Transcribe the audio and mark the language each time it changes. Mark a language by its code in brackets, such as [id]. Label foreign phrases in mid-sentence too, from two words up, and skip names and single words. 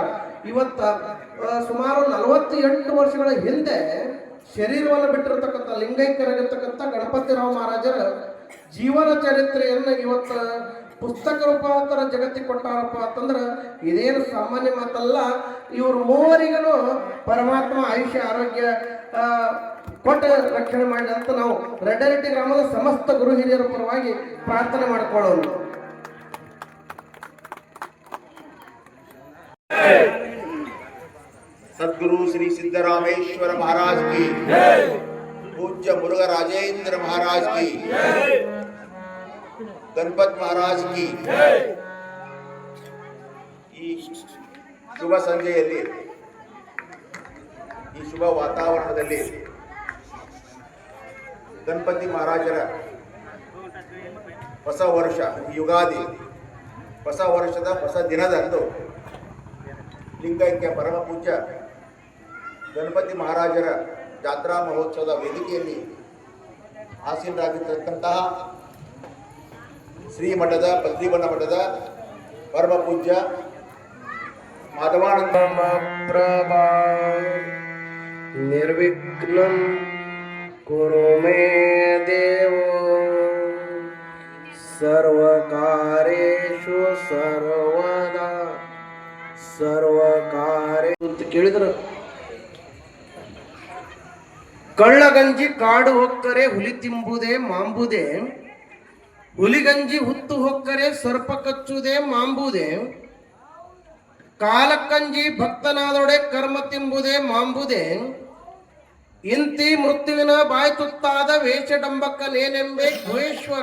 [kn] ಇವತ್ತ ಸುಮಾರು 48 ವರ್ಷಗಳ ಹಿಂದೆ ಶರೀರವನ್ನು ಬಿಟ್ಟಿರತಕ್ಕಂಥ ಲಿಂಗೈಕ್ಯರಾಗಿರ್ತಕ್ಕಂಥ ಗಣಪತಿರಾವ್ ಮಹಾರಾಜರ ಜೀವನ ಚರಿತ್ರೆಯನ್ನು ಇವತ್ತು ಪುಸ್ತಕ ರೂಪಾಂತರ ಜಗತ್ತಿಗೆ ಕೊಟ್ಟಾರಪ್ಪ ಅಂತಂದ್ರೆ ಇದೇನು ಸಾಮಾನ್ಯ ಮಾತಲ್ಲ. ಇವರು ಮೂವರಿಗೂ ಪರಮಾತ್ಮ ಆಯುಷ್ಯ ಆರೋಗ್ಯ ಕೊಟ್ಟ ರಕ್ಷಣೆ ಮಾಡಿ ಅಂತ ನಾವು ರೆಡ್ಡಿ ಗ್ರಾಮದ ಸಮಸ್ತ ಗುರು ಹಿರಿಯರ ಪರವಾಗಿ ಪ್ರಾರ್ಥನೆ ಮಾಡಿಕೊಳ್ಳೋಣ. [hi] सदगुरु श्री सिद्धरामेश्वर महाराज की पूज्य मुरुगा राजेंद्र महाराज की गणपत महाराज की [kn] ಈ ಶುಭ ಸಂಜೆಯಲ್ಲಿ ಈ ಶುಭ ವಾತಾವರಣದಲ್ಲಿ ಗಣಪತಿ ಮಹಾರಾಜರ ಹೊಸ ವರ್ಷ ಯುಗಾದಿ ಹೊಸ ವರ್ಷದ ಹೊಸ ದಿನದಂದು ಲಿಂಗೈಕ್ಯ ಪರಮ ಪೂಜ್ಯ ಗಣಪತಿ ಮಹಾರಾಜರ ಜಾತ್ರಾ ಮಹೋತ್ಸವದ ವೇದಿಕೆಯಲ್ಲಿ ಆಸೀನರಾಗಿರ್ತಕ್ಕಂತಹ ಶ್ರೀಮಠದ ಪತ್ರಿಬನ ಮಠದ ಪರಮ ಪೂಜ್ಯ ಮಾಧವಾನಂದ [sa] ಪ್ರಭಾ ನಿರ್ವಿಘ್ನಂ ಕುರು ಮೇ ದೇವೋ ಸರ್ವಕಾರ್ಯೇಷು ಸರ್ವದಾ ಸರ್ವಕಾರ್ಯ [kn] ಅಂತ ಕೇಳಿದ್ರು. ಕಳ್ಳಗಂಜಿ ಕಾಡು ಹೊಕ್ಕರೆ ಹುಲಿ ತಿಂಬುದೇ ಮಾಂಬುದೇ, ಹುಲಿಗಂಜಿ ಹುತ್ತು ಹೊಕ್ಕರೆ ಸರ್ಪ ಕಚ್ಚುವುದೇ ಮಾಂಬುದೇ, ಕಾಲಕ್ಕಂಜಿ ಭಕ್ತನಾದೊಡೆ ಕರ್ಮ ತಿಂಬುದೇ ಮಾಂಬುದೇ, ಇಂತಿ ಮೃತ್ಯುವಿನ ಬಾಯಿ ತುತ್ತಾದ ವೇಷಡಂಬಕ್ಕನೇನೆಂಬೆ ಗುಹೇಶ್ವರ.